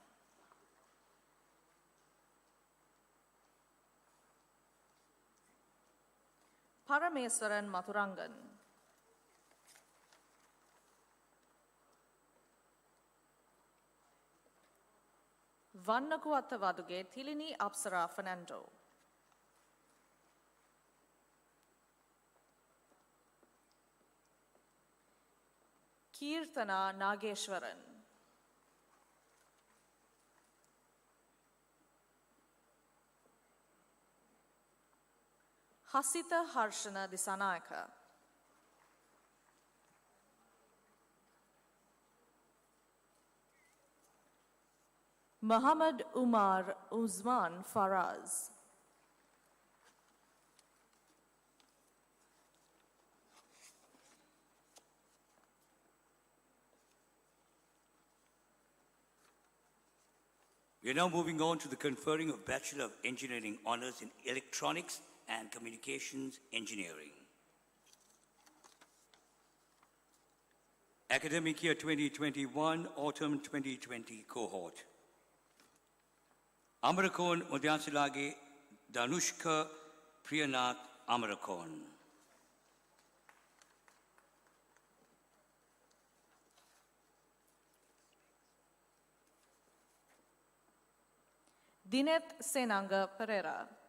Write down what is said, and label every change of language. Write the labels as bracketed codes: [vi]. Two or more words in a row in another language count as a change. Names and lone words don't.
[en] Parameswaran Mathurangan. Vannakuatta Vaduge Thilini Apsara Fernando. Kirtana Nageshwaran. Hasita Harshana Disanayaka. Muhammad Umar Uzman Faraz. We are now moving on to the conferring of Bachelor of Engineering Honours in Electronics and Communications Engineering. Academic year 2021, autumn 2020 cohort. Amarakon Mudyansilage Danushka Priyanath Amarakon. Dinet Senanga Pereira.